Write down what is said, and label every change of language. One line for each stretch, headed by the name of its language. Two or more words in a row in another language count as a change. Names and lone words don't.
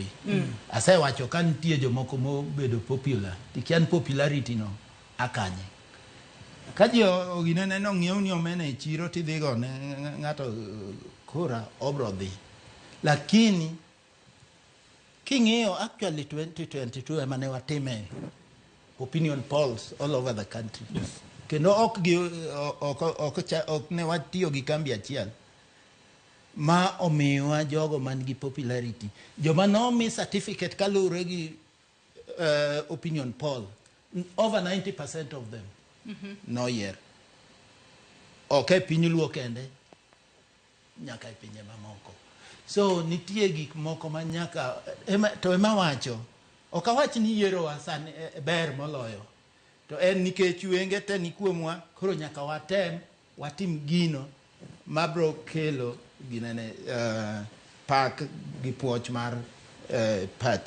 Luo (Kenya and Tanzania): Asewacho ka nitie jomoko mobedo popular, tikian popularity no akanye. Ka ji oginene no ng'iew ni omena e chiro tidhigo ne ng'ato kura obro dhi. Lakini king'iyo actually 2022 ema ne watime
English: opinion polls all over the country.
Luo (Kenya and Tanzania): Kendo ok ne watiyo gi kambi achiel ma omiwa jogo man gi popularity. Joma nomi certificate kalure gi
English: opinion poll, over 90% of them
Luo (Kenya and Tanzania): no year. Ok piny luo kende, nyaka e pinje mamoko. So nitie gik moko ma nyaka ema wacho. Ok awach ni yiero wasani ber moloyo. To en nikech wenge te ni kuomwa, koro nyaka watim gino mabro kelo ginene pak gi puoch mar party.